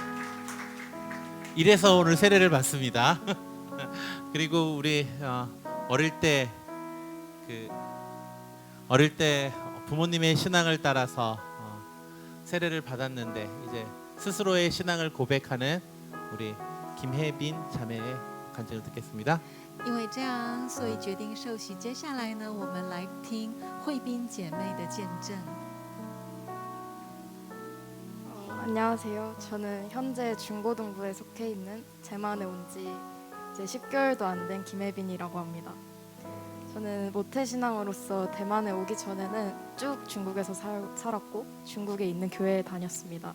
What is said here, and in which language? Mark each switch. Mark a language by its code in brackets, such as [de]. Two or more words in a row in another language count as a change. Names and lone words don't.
[ko] 이래서 오늘 세례를 받습니다. 그리고 우리 어릴 때 부모님의 신앙을 따라서 세례를 받았는데 이제 스스로의 신앙을 고백하는 우리 김혜빈 자매의 간증을 듣겠습니다. [zh] 因为这样，所以决定受洗。接下来呢，我们来听慧彬姐妹的见证。 [ko] 안녕하세요. 저는 현재 중고등부에 속해 있는 대만에 온 지 이제 10개월도 안 된 김혜빈이라고 합니다. 저는 모태신앙으로서 대만에 오기 전에는 쭉 중국에서 살았고 중국에 있는 교회에 다녔습니다.